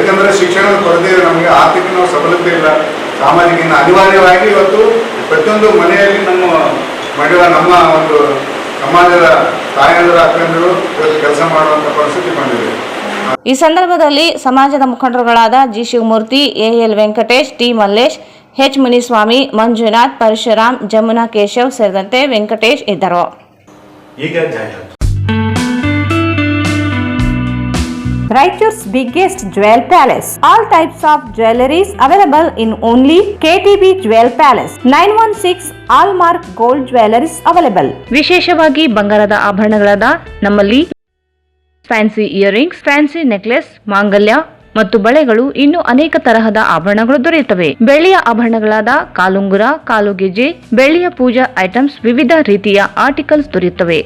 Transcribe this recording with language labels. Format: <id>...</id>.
<kn>ಯಾಕಂದ್ರೆ ಶಿಕ್ಷಣದ ಕೊರತೆ, ನಮಗೆ ಆರ್ಥಿಕ ನಾವು ಸಬಲತೆ ಇಲ್ಲ. ಸಾಮಾಜಿಕ ಅನಿವಾರ್ಯವಾಗಿ ಇವತ್ತು ಪ್ರತಿಯೊಂದು ಮನೆಯಲ್ಲಿ ನಮ್ಮ ಮಡಿವಾಳ ನಮ್ಮ ಒಂದು ಸಮಾಜದ ತಾಯಂದಿರ ಅಕ್ಕಂದಿರು ಕೆಲಸ ಮಾಡುವಂತ ಪರಿಸ್ಥಿತಿ ಬಂದಿದೆ. ಈ ಸಂದರ್ಭದಲ್ಲಿ ಸಮಾಜದ ಮುಖಂಡರುಗಳಾದ G Shivamurthy, AL Venkatesh, T Mallesh, H Muniswamy, Manjunath, Parashuram, Jamuna Keshav ಸೇರಿದಂತೆ ವೆಂಕಟೇಶ್ ಇದ್ದರು. ಈಗ ಜಾಹೀರಾತು.</kn> <en>Raichur's biggest jewel palace. All types of jewelries available in only KTB Jewel Palace. 916 Allmark Gold Jewelries available.</en> <kn>ವಿಶೇಷವಾಗಿ ಬಂಗಾರದ ಆಭರಣಗಳಾದ ನಮ್ಮಲ್ಲಿ</kn> <en>fancy earrings, fancy necklace,</en> <kn>ಮಾಂಗಲ್ಯ ಮತ್ತು ಬಳೆಗಳು, ಇನ್ನು ಅನೇಕ ತರಹದ ಆಭರಣಗಳು ದೊರೆಯುತ್ತವೆ. ಬೆಳ್ಳಿಯ ಆಭರಣಗಳಾದ ಕಾಲುಂಗುರ, ಕಾಲುಗೆಜೆ, ಬೆಳ್ಳಿಯ ಪೂಜಾ ಐಟಮ್ಸ್, ವಿವಿಧ ರೀತಿಯ ಆರ್ಟಿಕಲ್ಸ್ ದೊರೆಯುತ್ತವೆ.</kn>